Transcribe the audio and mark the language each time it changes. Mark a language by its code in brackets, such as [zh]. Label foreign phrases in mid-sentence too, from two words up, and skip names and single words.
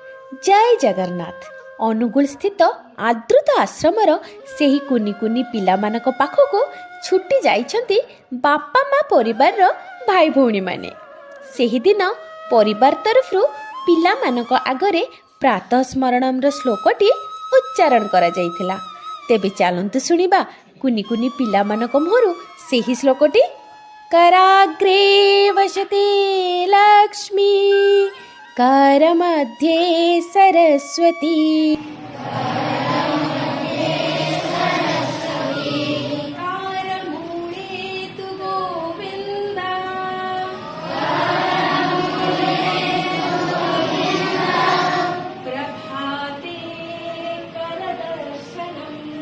[or] ଜୟ ଜଗନ୍ନାଥ। ଅନୁଗୁଳ ସ୍ଥିତ ଆଦୃତ ଆଶ୍ରମର ସେହି କୁନି କୁନି ପିଲାମାନଙ୍କ ପାଖକୁ ଛୁଟି ଯାଇଛନ୍ତି ବାପା ମା ପରିବାର ଭାଇ ଭଉଣୀ ମାନେ। ସେହି ଦିନ ପରିବାର ତରଫରୁ ପିଲାମାନଙ୍କ ଆଗରେ ପ୍ରାତଃ ସ୍ମରଣମ ଶ୍ଳୋକଟି ଉଚ୍ଚାରଣ କରା ଯାଇଥିଲା। ତେବେ ଚାଲନ୍ତୁ ଶୁଣିବା କୁନି କୁନି ପିଲାମାନଙ୍କ ମୁହଁରୁ ସେହି ଶ୍ଳୋକଟି। [sa] कराग्रे वसते लक्ष्मी करमध्ये सरस्वती कारमूले तु गोविन्दा प्रभाते करदर्शनम्।